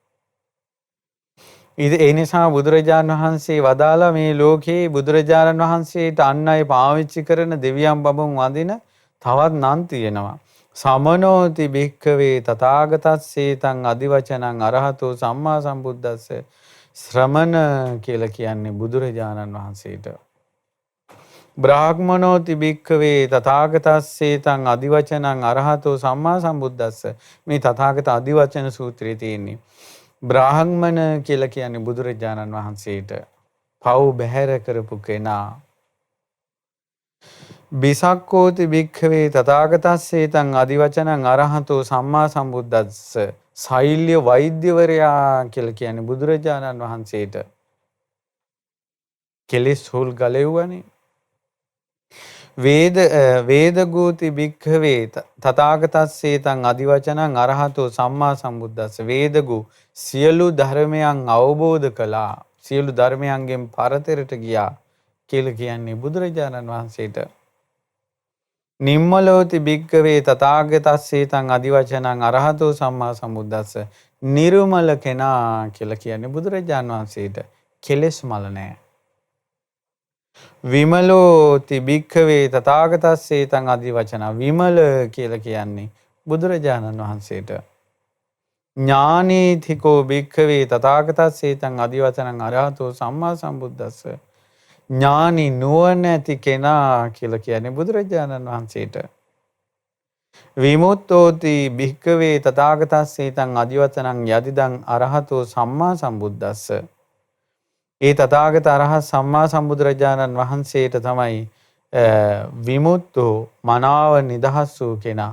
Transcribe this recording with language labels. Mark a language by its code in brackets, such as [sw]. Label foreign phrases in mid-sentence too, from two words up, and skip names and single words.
[si] ඒ නිසා බුදුරජාණන් වහන්සේ වදාලා මේ ලෝකේ බුදුරජාණන් වහන්සේට අන් අය පාවිච්චි කරන දෙවියන් බඹුන් වඳින තවත් නම් තියෙනවා. [pi] සමනෝති භික්ඛවේ තථාගතස්සේතං අදිවචනං අරහතෝ සම්මා සම්බුද්දස්ස. [si] ශ්‍රමණ කියලා කියන්නේ බුදුරජාණන් වහන්සේට. [pi] බ්‍රාහ්මනෝති භික්ඛවේ තථාගතස්සේතං අදිවචනං අරහතෝ සම්මා සම්බුද්දස්ස. [si] මේ තථාගත අදිවචන සූත්‍රයේ තියෙන්නේ. බ්‍රාහ්මණ කියලා කියන්නේ බුදුරජාණන් වහන්සේට පව් බැහැර කරපු කෙනා. [pi] බිසක්කෝති භික්ඛවේ තථාගතස්සේතං අදිවචනං අරහතෝ සම්මා සම්බුද්දස්ස. [si] ශෛල්‍ය වෛද්‍යවරයා කියලා කියන්නේ බුදුරජාණන් වහන්සේට. කෙලෙස් හොල් ගලෙව්වනේ. [pi] වේදගෝති භික්ඛවේ තථාගතස්සේතං අදිවචනං අරහතෝ සම්මා සම්බුද්දස්ස. [si] වේදගු සියලු ධර්මයන් අවබෝධ කළා, සියලු ධර්මයන්ගෙන් පරතරට ගියා කියලා කියන්නේ බුදුරජාණන් වහන්සේට. [pi] නිම්මලෝති භික්ඛවේ තථාගතස්සේතං අදිවචනං අරහතෝ සම්මා සම්බුද්දස්ස. [si] නිර්මල කෙනා කියලා කියන්නේ බුදුරජාණන් වහන්සේට. කෙලෙස් මල නැහැ. [pi] විමලෝති භික්ඛවේ තථාගතස්සේතං අදිවචන. [si] විමල කියලා කියන්නේ බුදුරජාණන් වහන්සේට. [pi] ඥානීතිකෝ භික්ඛවේ තථාගතස්සේතං අදිවචනං අරහතෝ සම්මා සම්බුද්දස්ස. [si] ඥානි නුවණ ඇති කෙනා කියලා කියන්නේ බුදුරජාණන් වහන්සේට. [pi] විමුක්තෝති භික්ඛවේ තථාගතස්සේතං අදිවචනං යදිදං අරහතෝ සම්මා සම්බුද්දස්ස. [si] ඒ තථාගත අරහත් සම්මා සම්බුදුරජාණන් වහන්සේට තමයි විමුක්තෝ මනාව නිදහස් වූ කෙනා.